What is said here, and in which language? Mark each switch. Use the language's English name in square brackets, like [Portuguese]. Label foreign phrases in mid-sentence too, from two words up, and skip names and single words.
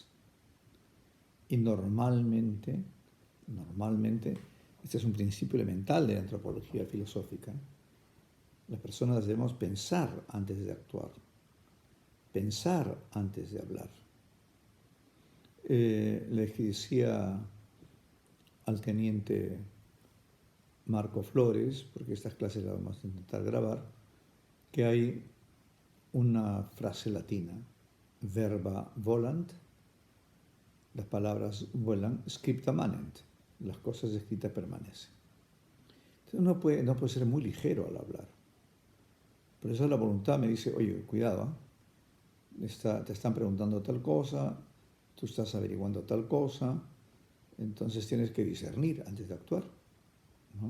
[Spanish] Y normalmente, este es un principio elemental de la antropología filosófica, las personas debemos pensar antes de actuar, pensar antes de hablar. Le decía al teniente Marco Flores, porque estas clases las vamos a intentar grabar, que hay una frase latina, [Latin] verba volant, [Spanish] las palabras vuelan, [Latin] scripta manent, [Spanish] las cosas escritas permanecen. Entonces uno no puede ser muy ligero al hablar. Por eso la voluntad me dice, oye, cuidado, te están preguntando tal cosa, tú estás averiguando tal cosa, entonces tienes que discernir antes de actuar, ¿no?